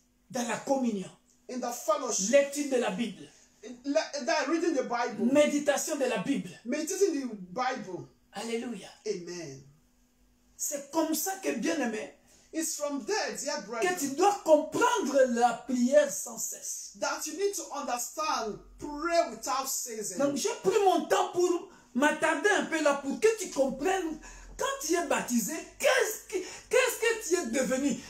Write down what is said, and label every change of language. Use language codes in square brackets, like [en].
[fr] dans la communion, [en] in the fellowship, [fr] lecture de la Bible, [en] that reading the Bible, [fr] méditation de la Bible. [en] meditating the Bible. [fr] Alléluia. [en] Amen. [fr] C'est comme ça que, bien aimé, [en] It's from there, dear [fr] que [en] brethren, [fr] tu dois comprendre la prière sans cesse. [en] that you need to understand pray without ceasing. [fr] Donc j'ai pris mon temps pour m'attarder un peu là, pour que tu comprennes, quand tu es baptisé, qu'est-ce que tu es devenu.